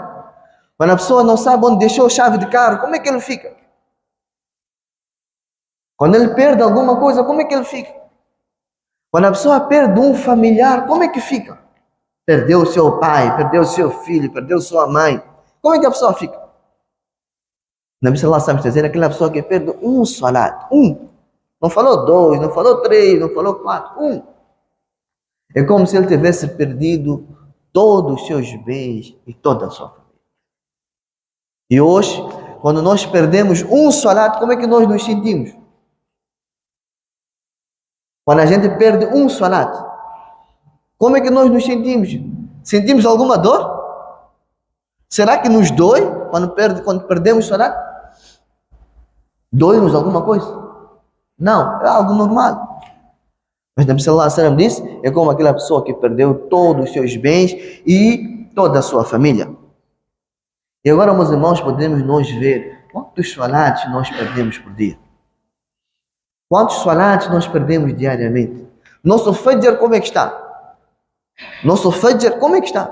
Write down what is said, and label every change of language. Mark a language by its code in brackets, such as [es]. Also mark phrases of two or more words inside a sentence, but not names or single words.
[pt] Quando a pessoa não sabe onde deixou a chave de carro, como é que ele fica? Quando ele perde alguma coisa, como é que ele fica? Quando a pessoa perde um familiar, como é que fica? Perdeu o seu pai, perdeu o seu filho, perdeu sua mãe. Como é que a pessoa fica? Nabi [ar] صلى الله عليه وسلم [pt] está dizendo aquela pessoa que perde um salat. Não falou 2, não falou 3, não falou 4. É como se ele tivesse perdido todos os seus bens e toda a sua família. E hoje, quando nós perdemos um salat, como é que nós nos sentimos? Quando a gente perde um salat, como é que nós nos sentimos? Sentimos alguma dor? Será que nos dói quando perdemos o salat? Dói-nos alguma coisa? Não, é algo normal. Mas Nabi [ar] صلى الله عليه وسلم [pt] disse, é como aquela pessoa que perdeu todos os seus bens e toda a sua família. E agora, meus irmãos, podemos nós ver quantos salats nós perdemos por dia. Quantos salats nós perdemos diariamente? Nosso fajr, como é que está? Nosso fajr, como é que está?